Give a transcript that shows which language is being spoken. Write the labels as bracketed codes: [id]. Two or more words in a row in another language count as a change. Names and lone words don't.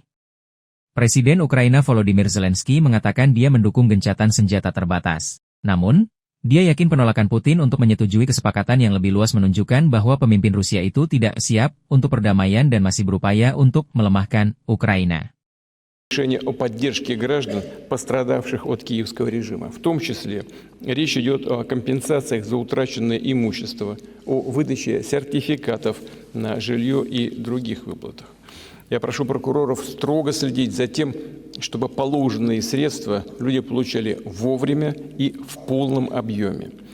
[id] Presiden Ukraina Volodymyr Zelensky mengatakan dia mendukung gencatan senjata terbatas. Namun, dia yakin penolakan Putin untuk menyetujui kesepakatan yang lebih luas menunjukkan bahwa pemimpin Rusia itu tidak siap untuk perdamaian dan masih berupaya untuk melemahkan Ukraina. [ru] Решение о поддержке граждан, пострадавших от киевского режима. В том числе речь идет о компенсациях за утраченное имущество, о выдаче сертификатов на жилье и других выплатах. Я прошу прокуроров строго следить за тем, чтобы положенные средства люди получали вовремя и в полном объеме.